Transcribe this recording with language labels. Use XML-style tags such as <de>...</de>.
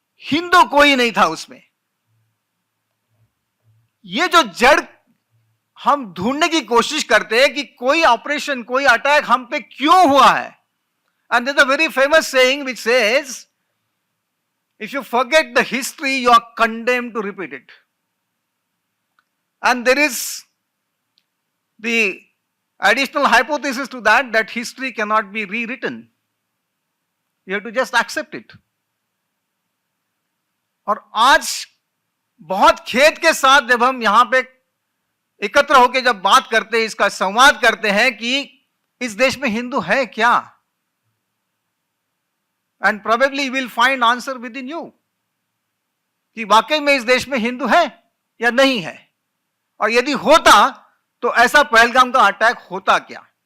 <hi>हिंदू कोई नहीं था उसमें. ये जो जड़ हम ढूंढने की कोशिश करते हैं कि कोई ऑपरेशन, कोई अटैक हम पे क्यों हुआ है.</hi> <en>And there is a very famous saying which says If you forget the history, you are condemned to repeat it. And there is the additional hypothesis to that, that history cannot be rewritten. You have to just accept it.</en> <hi>और आज बहुत खेद के साथ जब हम यहां पे एकत्र होकर जब बात करते हैं, इसका संवाद करते हैं कि इस देश में हिंदू है क्या,</hi> <en>and probably will find answer within you</en> <hi>कि वाकई में इस देश में हिंदू है या नहीं है, और यदि होता तो ऐसा पहलगाम का अटैक होता क्या।</hi>